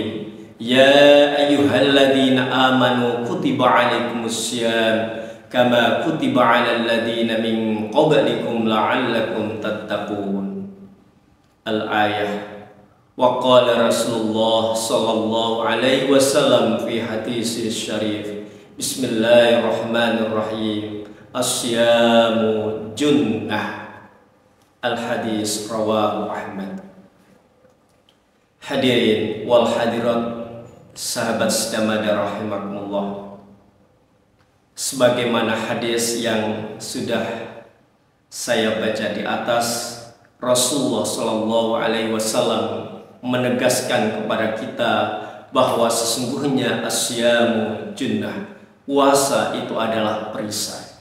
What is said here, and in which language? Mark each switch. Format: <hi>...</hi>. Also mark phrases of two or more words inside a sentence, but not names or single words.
<ar>يا أيها الذين آمنوا كتب عليكم الصيام كما كتب على الذين من قبلكم لعلكم تتقون. الآية. وقال رسول الله صلى الله عليه وسلم في حديث شريف، بسم الله الرحمن الرحيم، الصيام جنة. الحديث رواه أحمد. الحاضرين والحاضرات,</ar> <id>sahabat sedamada rahimakumullah. Sebagaimana hadis yang sudah saya baca di atas, Rasulullah</id> <ar>صلى الله عليه وسلم</ar> <id>menegaskan kepada kita bahwa sesungguhnya</id> <ar>الصيام جنة,</ar> <id>puasa itu adalah perisai.</id>